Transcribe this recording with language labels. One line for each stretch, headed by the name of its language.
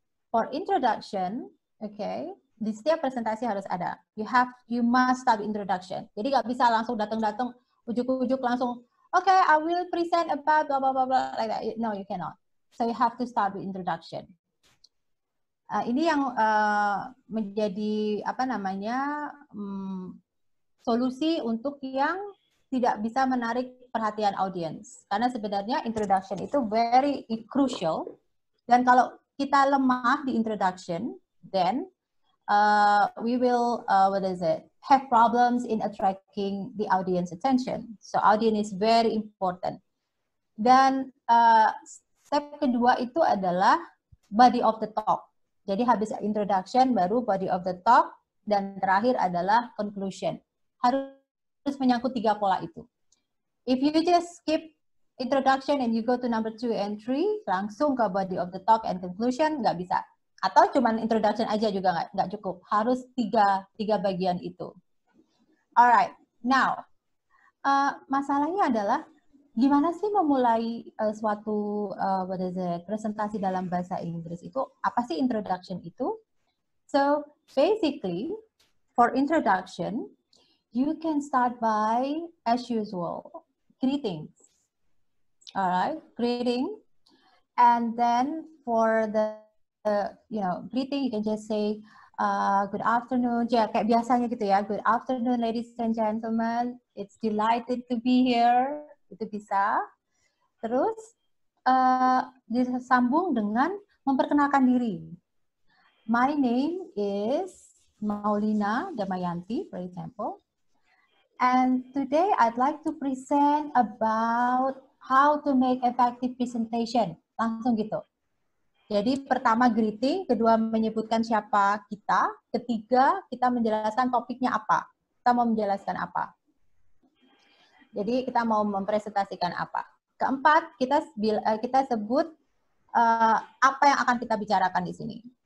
English: For introduction, okay,
Indonesian: di setiap presentasi harus ada.
English: You must start introduction.
Indonesian: Jadi nggak bisa langsung datang-datang ujuk-ujuk langsung,
English: okay, I will present about blah blah blah blah like that. No, you cannot. So you have to start with introduction.
Indonesian: Ini yang menjadi apa namanya solusi untuk yang tidak bisa menarik perhatian audiens. Karena sebenarnya introduction itu
English: very crucial.
Indonesian: Dan kalau kita lemah di
English: introduction, then we will have problems in attracting the audience attention. So audience is very important.
Indonesian: Dan step kedua itu adalah body of the talk. Jadi habis introduction baru body of the talk, dan terakhir adalah conclusion. Harus menyangkut 3 pola itu.
English: If you just skip introduction and you go to number 2 and 3,
Indonesian: langsung ke
English: body of the talk and conclusion,
Indonesian: nggak bisa. Atau cuman introduction aja juga nggak cukup. Harus 3 bagian itu. Alright, now masalahnya adalah gimana sih memulai suatu presentasi dalam bahasa Inggris itu? Apa sih introduction itu?
English: So basically, for introduction, you can start by, as usual, greetings. Alright, greeting, and then for the greeting, you can just say good afternoon,
Indonesian: ya kayak biasanya gitu ya.
English: Good afternoon, ladies and gentlemen. It's delighted to be here.
Indonesian: Itu bisa. Terus disambung dengan memperkenalkan diri.
English: My name is Maulina Damayanti, for example. And today I'd like to present about how to make effective presentation.
Indonesian: Langsung gitu. Jadi pertama greeting, kedua menyebutkan siapa kita, ketiga kita menjelaskan topiknya apa. Kita mau menjelaskan apa. Jadi kita mau mempresentasikan apa. Keempat, kita sebut apa yang akan kita bicarakan di sini.